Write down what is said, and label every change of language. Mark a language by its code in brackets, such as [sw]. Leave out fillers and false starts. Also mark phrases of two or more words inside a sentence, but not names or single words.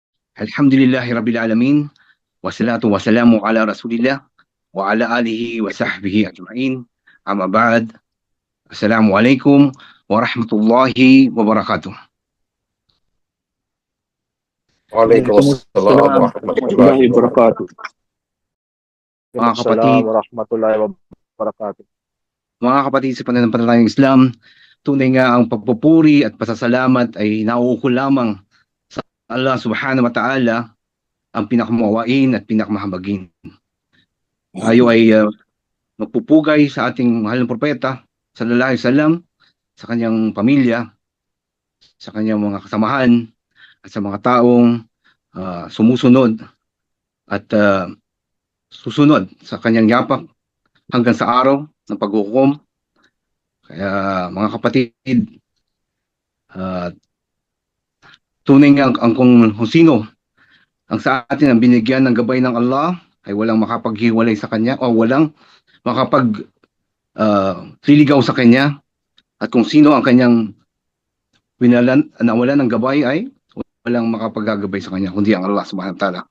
[ar] الحمد لله رب العالمين والصلاة والسلام على رسول الله وعلى آله وصحبه أجمعين. أما بعد. السلام عليكم ورحمة الله وبركاته. وعليكم السلام وعليكم السلام ورحمة الله ورحمة الله وبركاته. وبركاته. [tl] Mga [ar] وعليكم السلام [tl] kapatid, [ar] ورحمة الله وبركاته. [tl] mga kapatid sa pananampalatayang Islam, tunay nga ang pagpupuri at pasasalamat ay nauukol lamang sa [ar] الله سبحانه وتعالى, [tl] ang pinakamawain at pinakamahabagin. Tayo ay magpupugay sa ating mahal na propeta [ar] صلى الله عليه وسلم, [tl] sa kanyang pamilya, sa kanyang mga kasamahan, at sa mga taong sumusunod at susunod sa kanyang yapak hanggang sa araw ng paghukom. Kaya mga kapatid, tunay nga ang kung sino ang sa atin ang binigyan ng gabay ng Allah ay walang makapaghiwalay sa kanya o walang liligaw sa kanya, at kung sino ang kanyang nawalan ng gabay ay walang makapagagabay sa kanya kundi ang [ar] الله سبحانه وتعالى.